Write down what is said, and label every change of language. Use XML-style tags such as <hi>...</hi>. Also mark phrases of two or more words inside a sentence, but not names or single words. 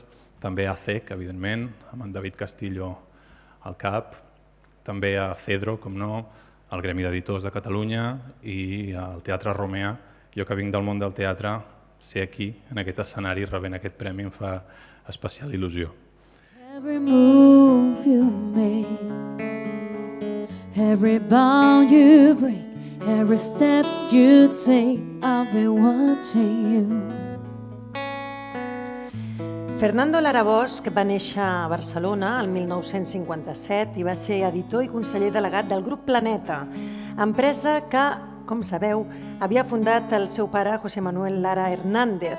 <ca>També a CEC, evidentment, amb en David Castillo al cap. També a CEDRO, com no, al Gremi d'Editors de Catalunya i al Teatre Romea. Jo que vinc del món del teatre, ser aquí, en aquest escenari, rebent aquest premi, em fa especial il·lusió.</ca> <en>Every move you make, Every bound you break, every step you take, I'll be watching you.</en> <ca>Fernando Lara Bosch va néixer a Barcelona el 1957 i va ser editor i conseller delegat del Grup Planeta, empresa que, com sabeu, havia fundat el seu pare José Manuel Lara Hernández.</ca>